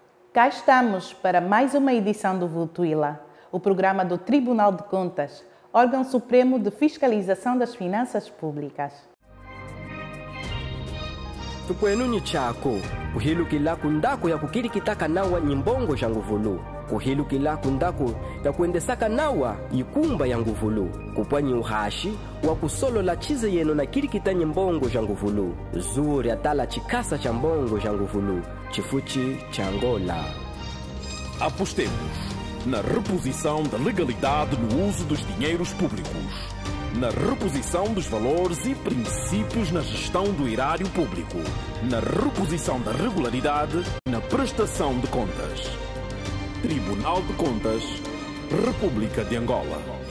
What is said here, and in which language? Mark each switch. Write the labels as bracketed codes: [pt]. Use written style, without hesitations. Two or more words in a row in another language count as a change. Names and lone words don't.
[pt] Cá estamos para mais uma edição do Votuila, o programa do Tribunal de Contas, órgão supremo de fiscalização das finanças públicas. [cjk] Tukwenu chako kuhilu kila kundako ya kukiri kitaka nawa nyimbongo jangu vulu kuhilu kila kundako ya kuendesaka nawa ikumba yangu vulu kupwanyi uhashi wa kusolo la chize yeno na kiri kita nyimbongo jangu vulu zuri atala chikasa cha mbongo jangu vulu chifuchi cha Angola. [pt] Apostemos na reposição da legalidade no uso dos dinheiros públicos, na reposição dos valores e princípios na gestão do erário público, na reposição da regularidade na prestação de contas. Tribunal de Contas, República de Angola.